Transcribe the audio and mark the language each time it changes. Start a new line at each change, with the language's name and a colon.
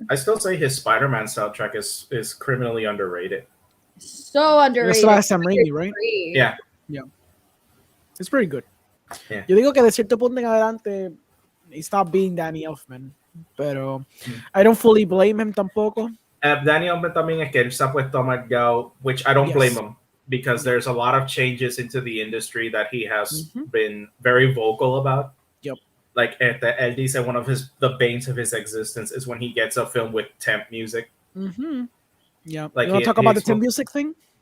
English: I still say his Spider-Man soundtrack is criminally underrated. So That's underrated.
Spanish: la de Sam Raimi, right?
English: Yeah, Yeah. It's pretty good. Yeah.
Spanish: Yo digo que de cierto punto en adelante,
English: he stopped being
Spanish: Danny Elfman. Pero
English: Mm. I don't fully blame him
Spanish: tampoco. Danny Elfman también es que él se ha puesto amargado,
English: which I don't Yes. blame him because there's a lot of changes into the industry that he has Mhm. been very vocal about. Yep. Like
Spanish: él dice
English: one of the banes of his existence is when he gets a film with temp music. Mm-hmm. Yeah. Like You want to talk about the Tim music thing?